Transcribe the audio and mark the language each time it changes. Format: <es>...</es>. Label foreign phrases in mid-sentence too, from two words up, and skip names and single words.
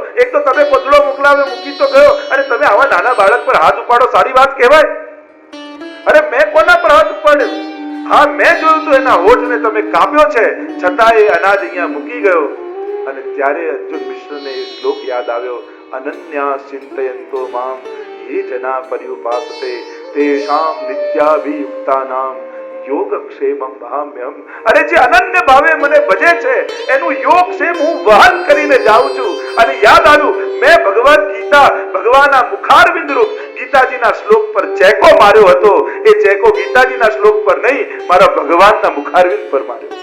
<gu>એક તો તમે કોથળો મોકલાવ્યો, મૂકી તો ગયો, અને તમે આવા નાના બાળક પર હાથ ઉપાડો, સારી વાત કહેવાય? અરે મેં કોના પર હાથ ઉપાડ્યો? હા, મેં જોયું તો એના હોઠને તમે કાપ્યો છે, છતાં એ અનાજ અહીંયા મૂકી ગયો. અને ત્યારે અર્જુન મિશ્રને એ શ્લોક યાદ આવ્યો,</gu> <sa>અનન્યા ચિંતયંતો મામ ये जना पर्युपासते तेषां नित्याभियुक्तानां યોગક્ષેમં વહામ્યહમ.</sa> <gu>અરે જે અનન્ય ભાવે મને ભજે છે એનું યોગક્ષેમ હું વહન કરીને જાઉં છું. અને યાદ આવ્યું, મેં ભગવદ ગીતા, ભગવાનના મુખારવિંદ રૂપ ગીતાજીના શ્લોક પર ચેકો માર્યો હતો. એ ચેકો ગીતાજીના શ્લોક પર નહીં, મારા ભગવાનના મુખારવિંદ પર માર્યો.</gu>